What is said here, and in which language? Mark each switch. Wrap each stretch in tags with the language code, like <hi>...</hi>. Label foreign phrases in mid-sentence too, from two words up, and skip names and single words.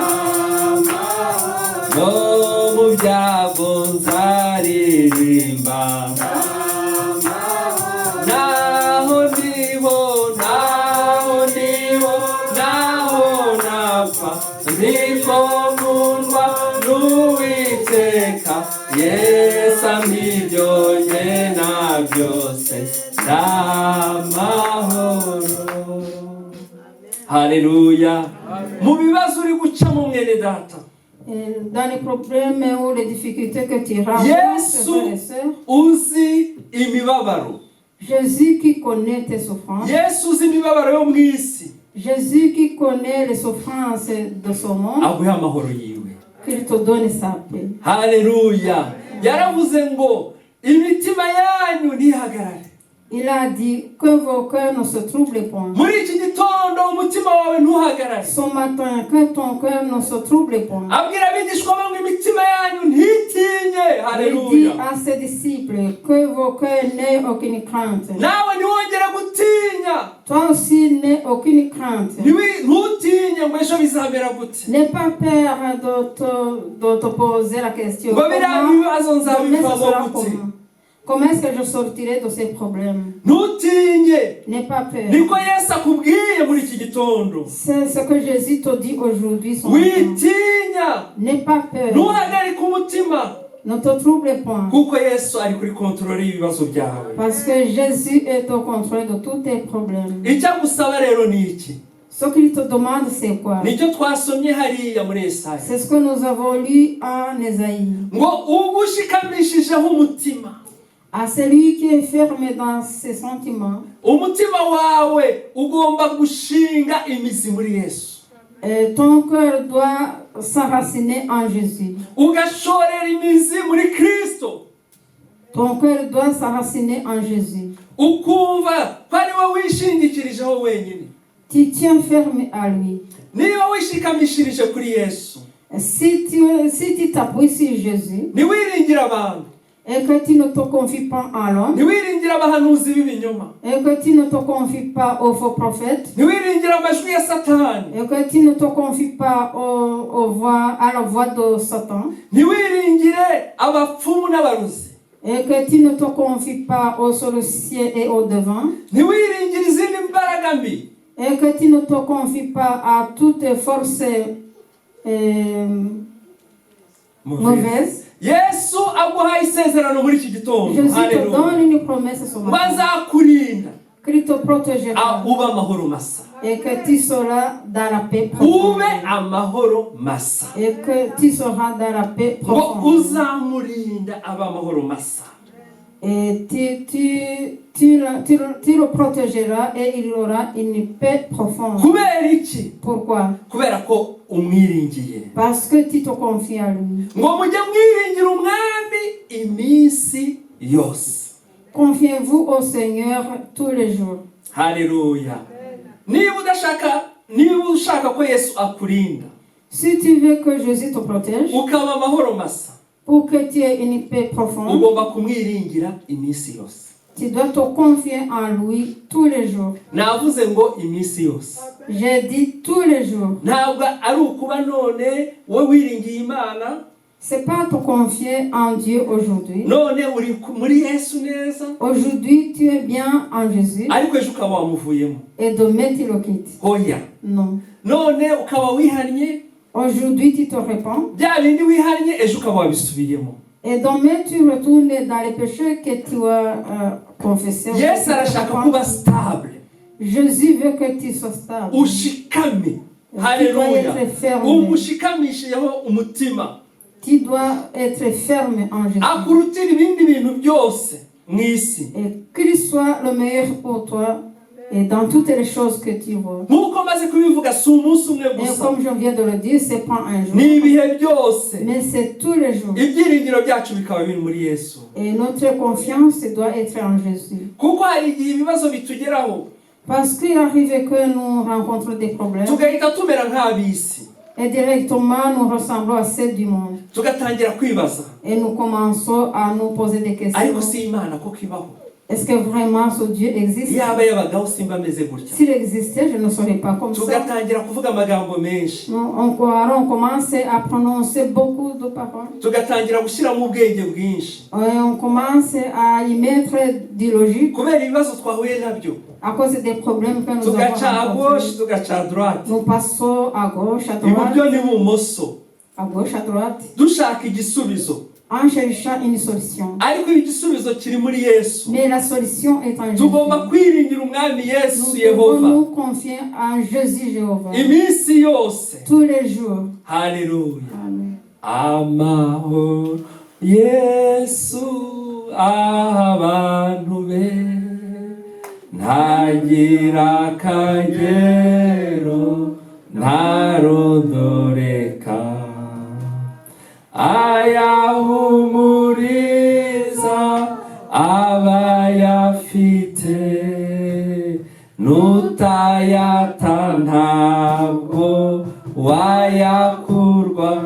<rw>no mu byago nzaririmba, naho napfa, niko nkundwa n'Uwiteka, Yesu ambibyo nyena byose, n'amahoro. Haleluya. Mu bibazo uri gucamo mwene data,</rw> <fr>dans les problèmes ou les difficultés que tu rencontres,</fr> <rw>Yesu</rw> <fr>frères et sœurs,</fr> <rw>uzi imibabaro,</rw> <fr>Jésus qui connaît tes souffrances,</fr> <rw>Yesu uzi imibabaro yo mu isi,</rw> <fr>Jésus qui connaît les souffrances de ce monde,</fr> <rw>aguhe amahoro yiwe.</rw> <fr>qu'il te donne sa paix. Haleluya.</fr> <rw>Yaravuze ngo imitima yanyu ntihagarare.</rw> <fr>Il a dit que vos cœurs ne se troublent point.</fr> <rw>Muri iki gitondo umutima wawe ntuhagarare.</rw> <fr>Ce matin, que ton cœur ne se trouble point.</fr> <rw>Abwira abigishwa ngo imitima yanyu ntitinye.</rw> <fr>Il dit</fr> <rw>Haleluya.</rw> <fr>à ses disciples que vos cœurs n'aient aucune crainte.</fr> <rw>Nawe ntiwongere gutinya.</rw> <fr>Toi aussi n'aie aucune crainte.</fr> <rw>Ntutinye ngo ejo bizamera gute.</rw> <fr>N'aie pas peur de te poser la question.</fr> <rw>Ngo biriya bibazo nzabivamo gute.</rw> <fr>Comment est-ce que je sortirai de ces problèmes?</fr> <rw>Ntutinye.</rw> <fr>N'aie pas peur.</fr> <rw>Niko Yesu akubwiye muri iki gitondo.</rw> <fr>C'est ce que Jésus te dit aujourd'hui.</fr> <rw>Witinya.</rw> <fr>N'aie pas peur.</fr> <rw>Ntuhagarike umutima.</rw> <fr>Ne te trouble point.</fr> <rw>Kuko Yesu ari kuri kontrole y'ibibazo byawe.</rw> <fr>Parce que Jésus est au contrôle de tous tes problèmes.</fr> <rw>Icyagusaba rero ni iki?</rw> <fr>Ce qu'il te demande, c'est quoi?</fr> <rw>Nicyo twasomye hariya muri Yesaya.</rw> <fr>C'est ce que nous avons lu en Ésaïe.</fr> <rw>Ngo ugushikamishijeho umutima.</rw> <fr>À celui qui est fermé dans ses sentiments,</fr> <rw>Umutima wawe ugomba gushinga imizi muri Yesu.</rw> <fr>ton cœur doit s'enraciner en Jésus.</fr> <rw>Ugashorera imizi muri Kristo.</rw> <fr>Ton cœur doit s'enraciner en Jésus.</fr> <rw>Ukumva ko ari wowe wishingikirijeho wenyine.</rw> <fr>Tu tiens ferme à lui.</fr> <rw>Niba wishikamishirije kuri Yesu,</rw> <fr>Si tu t'appuies sur Jésus</fr> <rw>ntiwiringire abantu,</rw> <fr>et que tu ne te confies pas à l'homme,</fr> <rw>ntiwiringire abahanuzi b'ibinyoma,</rw> <fr>et que tu ne te confies pas aux faux prophètes,</fr> <rw>ntiwiringire amajwi ya Satani,</rw> <fr>et que tu ne te confies pas à la voix de Satan,</fr> <rw>ntiwiringire abapfumu n'abarozi,</rw> <fr>et que tu ne te confies pas aux sorciers et aux devins,</fr> <rw>ntiwiringire izindi mbaraga mbi,</rw> <fr>et que tu ne te confies pas à toutes les forces mauvaises.</fr> <rw>Yesu aguhaye isezerano muri iki gitondo.</rw> <fr>Jésus te</fr> <rw>Haleluya.</rw> <fr>donne une promesse ce matin.</fr> <rw>Bazakurinda</rw> <fr>Qu'il te protégera</fr> <rw>uba amahoro masa.</rw> <fr>et que tu seras dans la paix</fr> <rw>Ube</rw> <fr>profonde.</fr> <rw>amahoro masa.</rw> <fr>Et que tu seras dans la paix</fr> <rw>Ngo</rw> <fr>profonde.</fr> <rw>uzamurinda aba amahoro masa.</rw> <fr>Et tu le protégeras et il aura une paix profonde.</fr> <rw>Kubera iki?</rw> <fr>Pourquoi?</fr> <rw>Kubera ko umwiringiye.</rw> <fr>Parce que tu te confies à lui.</fr> <rw>Ngo mujye mwiringira umwami iminsi yose.</rw> <fr>Confiez-vous au Seigneur tous les jours.</fr> <rw>Haleluya. Niba ushaka ko Yesu akurinda,</rw> <fr>Si tu veux que Jésus te protège,</fr> <rw>ukaba amahoro masa,</rw> <fr>pour que tu aies une paix profonde,</fr> <rw>ugomba kumwiringira iminsi yose.</rw> <fr>tu dois te confier en lui tous les jours.</fr> <rw>Navuze ngo iminsi yose.</rw> <fr>J'ai dit tous les jours.</fr> <rw>Ntabwo ari ukuba none wowe wiringiye Imana,</rw> <fr>C'est pas te confier en Dieu aujourd'hui.</fr> <rw>none uri muri Yesu neza,</rw> <fr>Aujourd'hui, tu es bien en Jésus</fr> <rw>ariko ejo ukaba wamuvuyemo.</rw> <fr>et demain, tu le quittes.</fr> <rw>Hoya.</rw> <fr>Non.</fr> <rw>None ukaba wihannye,</rw> <fr>Aujourd'hui, tu te répands</fr> <rw>bya bindi wihannye ejo ukaba wabisubiyemo.</rw> <fr>et demain, tu retournes dans les péchés que tu as confessés.</fr> <rw>Yesu arashaka kuba stable,</rw> <fr>Jésus veut que tu sois stable.</fr> <rw>ushikame.</rw> <fr>Tu dois</fr> <rw>Haleluya.</rw> <fr>être ferme.</fr> <rw>Umushikamishiyeho umutima.</rw> <fr>Tu dois être ferme en Jésus.</fr> <rw>Akurutira ibindi bintu byose mu isi.</rw> <fr>Et qu'il soit le meilleur pour toi et dans toutes les choses que tu vois.</fr> <rw>Nkuko maze kubivuga si umunsi umwe</rw> <fr>Et</fr> <rw>gusa,</rw> <fr>comme je viens de le dire, c'est pas un jour,</fr> <rw>ni ibihe byose.</rw> <fr>mais c'est tous les jours.</fr> <rw>Ibyiringiro byacu bikaba biri muri Yesu.</rw> <fr>Et notre confiance doit être en Jésus.</fr> <rw>Kuko hari igihe ibibazo bitugeraho</rw> <fr>Parce qu'il arrive que nous rencontrons des problèmes</fr> <rw>tugahita tumera nk'ab'isi,</rw> <fr>et directement nous ressemblons à ceux du monde.</fr> <rw>tugatangira kwibaza,</rw> <fr>Et nous commençons à nous poser des</fr> <rw>ariko</rw> <fr>questions.</fr> <rw>si Imana koko ibaho?</rw> <fr>Est-ce que vraiment ce Dieu existe?</fr> <rw>Yaba yabagaho simba ameze gutya.</rw> <fr>S'il existait, je ne serais pas comme ça.</fr> <rw>Tugatangira kuvuga amagambo menshi,</rw> <fr>On commence à prononcer beaucoup de paroles.</fr> <rw>tugatangira gushyiramo ubwenge bwinshi</rw> <fr>Et on commence à y mettre des logiques</fr> <rw>kubera ibibazo twahuye nabyo.</rw> <fr>à cause des problèmes que nous</fr> <rw>Tugaca à</rw> <fr>avons gauche, rencontrés.</fr> <rw>tugaca</rw> <fr>à droite, Nous passons à gauche, à</fr> <rw>iburyo</rw> <fr>droite,</fr> <rw>n'ibumoso,</rw> <fr>à gauche, à droite,</fr> <rw>dushaka igisubizo.</rw> <fr>en cherchant une solution.</fr> <rw>Ariko igisubizo kiri muri Yesu.</rw> <fr>Mais la solution est en Jésus.</fr> <rw>Tugomba kwiringira umwami Yesu</rw> <fr>Nous devons Yehova nous confier en Jésus Jéhovah</fr> <rw>iminsi yose.</rw> <fr>tous les jours.</fr> <rw>Haleluya. Amen. Amahoro Yesu abantu be ntagira akagero ntarondoreka, ayahumuriza abayafite, nutayata ntabwo wayakurwa.</rw>